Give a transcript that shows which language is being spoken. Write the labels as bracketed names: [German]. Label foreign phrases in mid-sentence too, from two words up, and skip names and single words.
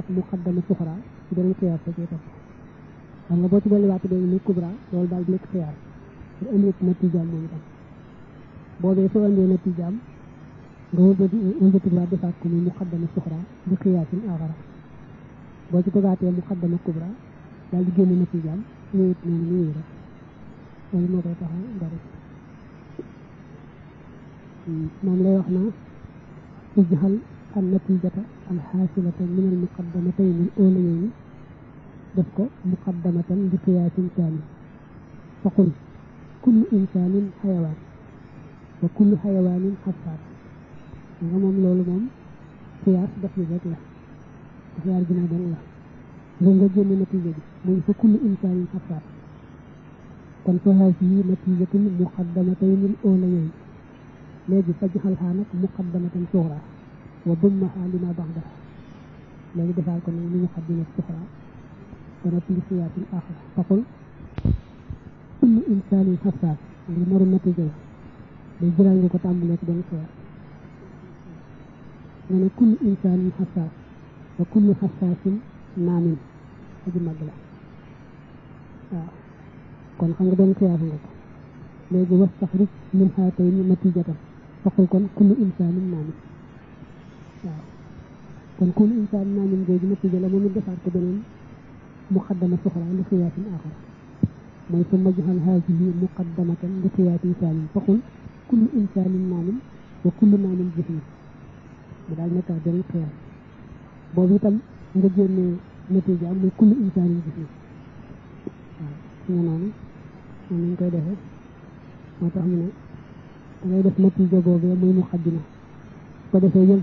[Arabic] مقدمة صغرى [Wolof] ci benn qiyaas ba ciy topp xam nga boo ci dolliwaat benn muy kubra loolu daal di nekk qiyaas te indi natijaam moom itam boobee soo indee natijaam nga wëlbati waa defaat ko muy muqaddama suxra bi [Arabic] قياسا آخر [Wolof] boo ci tegaatee [Arabic] مقدمة كبرى [Wolof] daal di génne natijaam wéyit noonu ñu wéy rek loolu moo koy taxaw bari moom lay wax naa [Arabic] اجعل النتيجة الحاصلة من المقدمتين الأوليين [Wolof] def ko [Arabic] مقدمة لقياس ثان فقل كل إنسان حيوان وكل حيوان حساس [Wolof] nga moom loolu moom qiyaas def ni rek la daf yaar gina dong la nga génne natija bi muy [Arabic] فكل إنسان حساس [Wolof] kon [Arabic] فهذه نتيجة المقدمتين الأوليين [Wolof] léegi fajxalhaa nag [Arabic] مقدمة صغرى وضمها لما بعدها [Wolof] léegi defaal ko nag li [Arabic] مقدمة صغرى [Wolof] dana ci [Arabic] قياس آخر فقل كل إنسان حساس [Wolof] li maru natija la day jëlaat nga ko tàmbalee ci benn qiyaas nga ne [Arabic] كل إنسان حساس وكل حساس نام [Wolof] aji mag la waaw kon xam nga benn qiyaas nga ko léegi [Arabic] واستخرج من هاتين نتيجة فقل [Wolof] kon [Arabic] كل إنسان نام [Wolof] waaw kon [Arabic] كل إنسان نام [Wolof] googu natija la moom it defaat ko beneen [Arabic] مقدمة صغرى لقياس آخر [Wolof] mooy [Arabic] فاجعل هذه مقدمة لقياس ثان فقل كل إنسان نام وكل نام جسم [Wolof] mu daal nekkaat beneen qiyaas boobu itam nga génnee natija muy [Arabic] كل إنسان جسم [Wolof] waaw nga noonu moom lañ koy defee moo tax mu ne dangay def natija boobee muy muqaddima ko defee yël